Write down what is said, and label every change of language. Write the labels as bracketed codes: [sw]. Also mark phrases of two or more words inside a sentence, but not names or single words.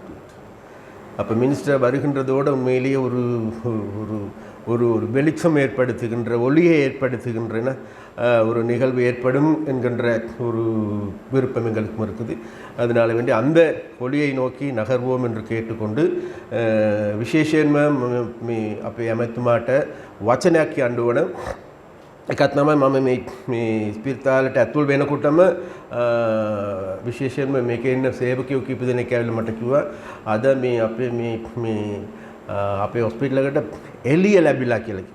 [ta] அப்போ மினிஸ்டர் வருகின்றதோடு உண்மையிலேயே ஒரு ஒரு ஒரு வெளிச்சம் ஏற்படுத்துகின்ற, ஒளியை ஏற்படுத்துகின்றன ஒரு நிகழ்வு ஏற்படும் என்கின்ற ஒரு விருப்பம் எங்களுக்கும் இருக்குது. அதனால் வேண்டி அந்த ஒளியை நோக்கி நகர்வோம் என்று கேட்டுக்கொண்டு [si] විශේෂයෙන්ම මේ අපේ ඇමතුමාට වචනයක් කියන්න ඕන. එකක් තමයි මම මේ ස්පිරිතාලයට ඇතුල් වෙනකොටම විශේෂයෙන්ම මේකේ ඉන්න සේවකයෝ කීප දෙනෙක් ඇවිල්ලා මට කිව්වා, අද මේ අපේ හොස්පිටල් එකට එළිය ලැබිලා කියලා කිව්වා.